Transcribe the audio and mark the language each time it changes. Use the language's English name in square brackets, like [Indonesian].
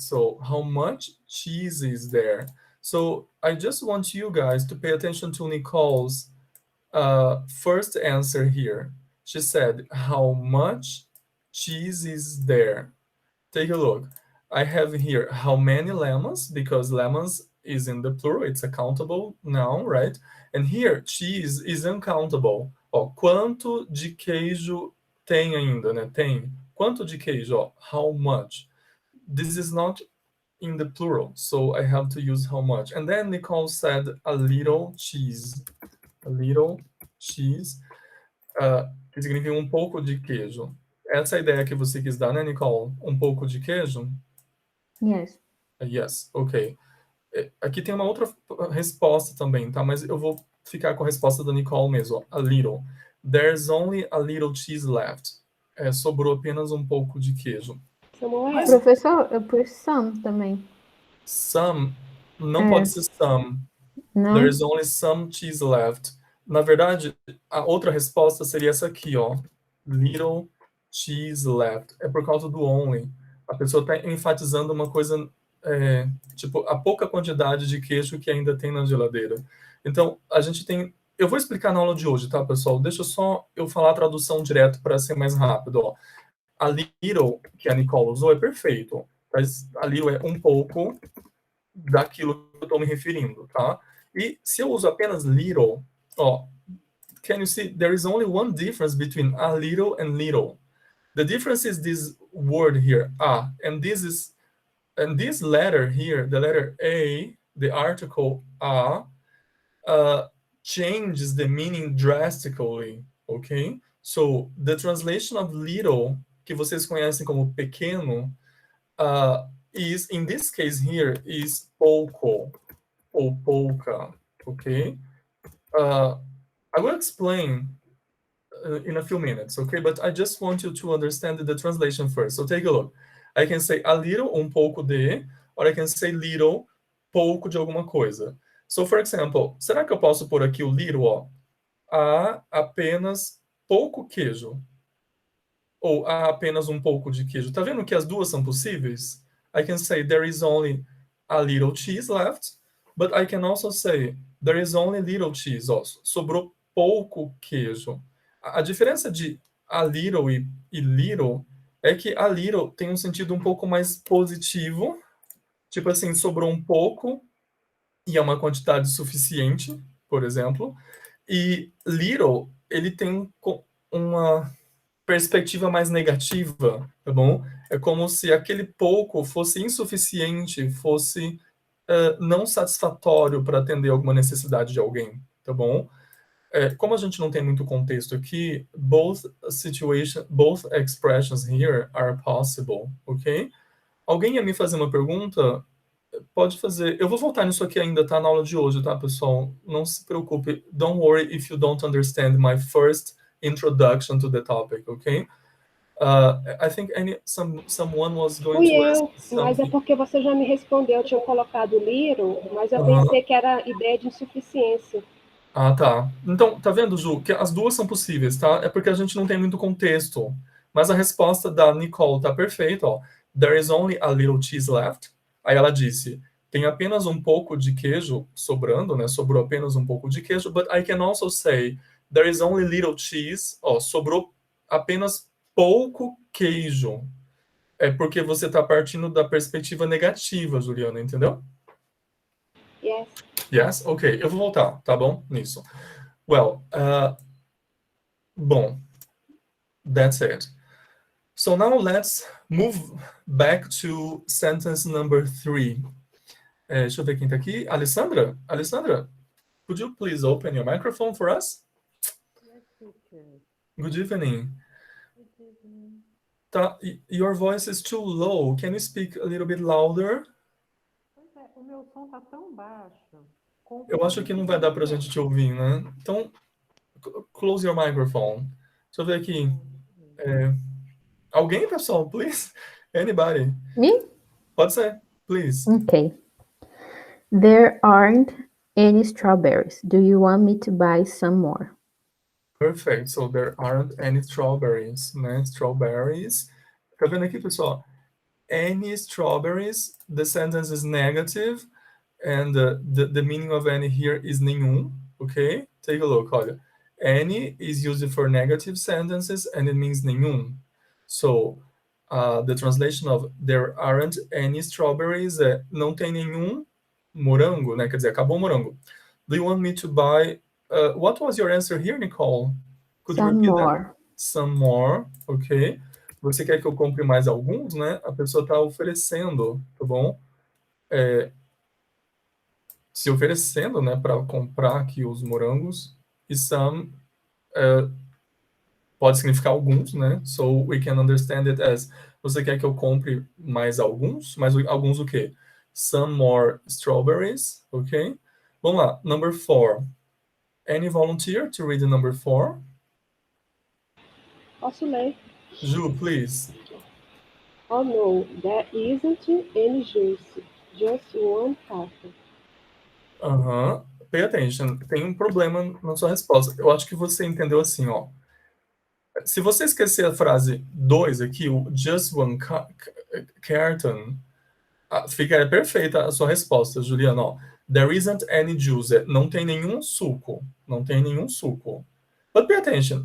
[English] So how much cheese is there? So I just want you guys to pay attention to Nicole's first answer here. She said, how much cheese is there? Take a look. I have here how many lemons, because lemons is in the plural, it's a countable noun, right? And here, cheese is uncountable. [Portuguese] Ó, quanto de queijo tem ainda, né? Tem. Quanto de queijo? Ó, [English] how much? This is not in the plural, so I have to use how much. And then Nicole said a little cheese. A little cheese, [Portuguese] que significa um pouco de queijo. Essa é a ideia que você quis dar, né, Nicole? Um pouco de queijo? [English] Yes. Yes, ok. [Portuguese] Aqui tem uma outra resposta também, tá? Mas eu vou ficar com a resposta da Nicole mesmo. [English] Ó. A little. There's only a little cheese left. [Portuguese] Sobrou apenas um pouco de queijo. Samuel, Professor, eu pus some também. Some, não pode ser some. Não? [English] There's only some cheese left. [Portuguese] Na verdade, a outra resposta seria essa aqui, ó. [English] Little cheese left. [Portuguese] É por causa do only. A pessoa está enfatizando uma coisa, tipo, a pouca quantidade de queijo que ainda tem na geladeira. Então, a gente tem eu vou explicar na aula de hoje, tá, pessoal? Deixa só eu falar a tradução direto para ser mais rápido, ó. A little, que a Nicole usou, é perfeito. Mas a little é um pouco daquilo que eu estou me referindo, tá? E se eu uso apenas little, ó, [English] can you see? There is only one difference between a little and little. The difference is this word here, and this letter here, the letter A, the article a, changes the meaning drastically, okay? So the translation of little, [Portuguese] que vocês conhecem como pequeno, [English] is, in this case here, is [Portuguese] pouco, ou pouca, [English] okay? I will explain in a few minutes, okay? But I just want you to understand the translation first. So take a look. I can say a little, [Portuguese] um pouco de, [English] or I can say little, [Portuguese] pouco de alguma coisa. So, for example, será que eu posso pôr aqui o little, ó? Há apenas pouco queijo. Ou há apenas um pouco de queijo. Tá vendo que as duas são possíveis? [English] I can say there is only a little cheese left, but I can also say there is only little cheese. [Portuguese] Ó, sobrou pouco queijo. A diferença de a little e little é que a little tem um sentido um pouco mais positivo, tipo assim, sobrou um pouco e é uma quantidade suficiente, por exemplo. E little, ele tem uma perspectiva mais negativa, tá bom? É como se aquele pouco fosse insuficiente, fosse não satisfatório para atender alguma necessidade de alguém, tá bom? Como a gente não tem muito contexto aqui, [English] both expressions here are possible, ok? [Portuguese] Alguém ia me fazer uma pergunta? Pode fazer. Eu vou voltar nisso aqui ainda, tá? Na aula de hoje, tá, pessoal? Não se preocupe. [English] Don't worry if you don't understand my first introduction to the topic, ok? I think someone was going [Portuguese] Fui [English] to ask [Portuguese] eu, mas é [English] something. [Portuguese] porque você já me respondeu. Eu tinha colocado little, mas eu Aham. pensei que era ideia de insuficiência. Ah, tá. Então, tá vendo, Ju, que as duas são possíveis, tá? É porque a gente não tem muito contexto. Mas a resposta da Nicole tá perfeita, ó. [English] There is only a little cheese left. [Portuguese] Aí ela disse, tem apenas um pouco de queijo sobrando, né? Sobrou apenas um pouco de queijo, [English] but I can also say there is only little cheese. [Portuguese] Ó, sobrou apenas pouco queijo. É porque você tá partindo da perspectiva negativa, Juliana, entendeu? [English] Yes. Yes? Ok, [Portuguese] eu vou voltar, tá bom? Nisso. [English] Well, [Portuguese] bom, [English] that's it. So now let's move back to sentence number 3. [Portuguese] Deixa eu ver quem tá aqui. Alessandra? [English] Alessandra, could you please open your microphone for us? Yes, teacher. Good evening. Good evening. [Portuguese] Tá, [English] your voice is too low. Can you speak a little bit louder? [Portuguese] Pois é, o meu som tá tão baixo. Eu acho que não vai dar pra gente te ouvir, né? Então, [English] close your microphone. [Portuguese] Deixa eu ver aqui. Alguém, pessoal, [English] please? Anybody? Me? [Portuguese] Pode ser, please. [English] Okay. There aren't any strawberries. Do you want me to buy some more? Perfect. So there aren't any strawberries, né? Strawberries. [Portuguese] Tá vendo aqui, pessoal? [English] Any strawberries, the sentence is negative, and the meaning of any here is [Portuguese] nenhum, [English] okay? Take a look, [Portuguese] olha. [English] Any is used for negative sentences, and it means [Portuguese] nenhum. [English] So, the translation of there aren't any strawberries [Portuguese] é não tem nenhum morango, né? Quer dizer, acabou o morango. [English] Do you want me to buy... what was your answer here, Nicole? Could you Some repeat more. that? Some more, ok. [Portuguese] Você quer que eu compre mais alguns, né? A pessoa está oferecendo, tá bom? Se oferecendo, né, para comprar aqui os morangos. E some pode significar alguns, né? [English] So we can understand it as [Portuguese] você quer que eu compre mais alguns? Mais alguns o quê? [English] Some more strawberries, ok? [Portuguese] Vamos lá, [English] number 4. Any volunteer to read the number 4? [Portuguese] Posso ler? [English] Ju, please. Oh no, there isn't any juice. Just one coffee. Pay attention. [Portuguese] Tem um problema na sua resposta. Eu acho que você entendeu assim, ó. Se você esquecer a frase 2 aqui, o [English] just one carton, [Portuguese] fica perfeita a sua resposta, Juliana, ó. [English] There isn't any juice. [Portuguese] Não tem nenhum suco. Não tem nenhum suco. [English] But pay attention.